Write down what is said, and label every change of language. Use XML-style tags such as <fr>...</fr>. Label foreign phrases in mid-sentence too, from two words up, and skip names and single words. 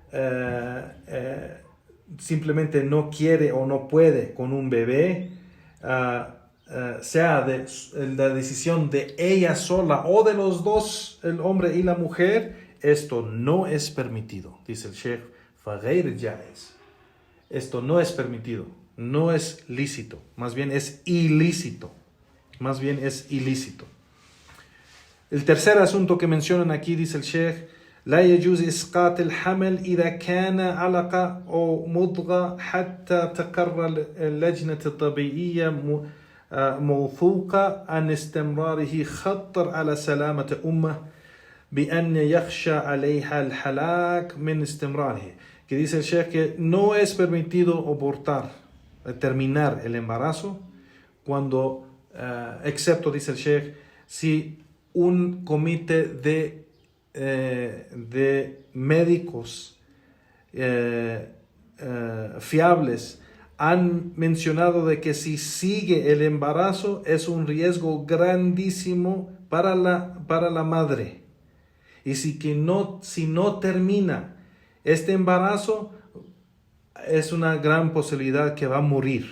<es>simplemente no quiere o no puede con un bebé, sea de la decisión de ella sola o de los dos, el hombre y la mujer, esto no es permitido, dice el Sheikh.</es> <ar>فغير جائز.</ar> <es>Esto no es permitido, no es lícito, más bien es ilícito. Más bien es ilícito. El tercer asunto que mencionan aquí, dice el Sheikh,</es> <ar>لا يجوز إسقاط الحمل إذا كان علقة أو مضغة حتى تقرر اللجنة الطبيعية موثوقة عن استمراره خطر على سلامة أمه بأن يخشى عليها الهلاك من استمراره.</ar> <es>Que dice el Sheikh que no es permitido abortar, terminar el embarazo, cuando, excepto, dice el Sheikh, si un comité de médicos fiables han mencionado de que si sigue el embarazo es un riesgo grandísimo para la madre, y si no termina este embarazo es una gran posibilidad que va a morir.</es>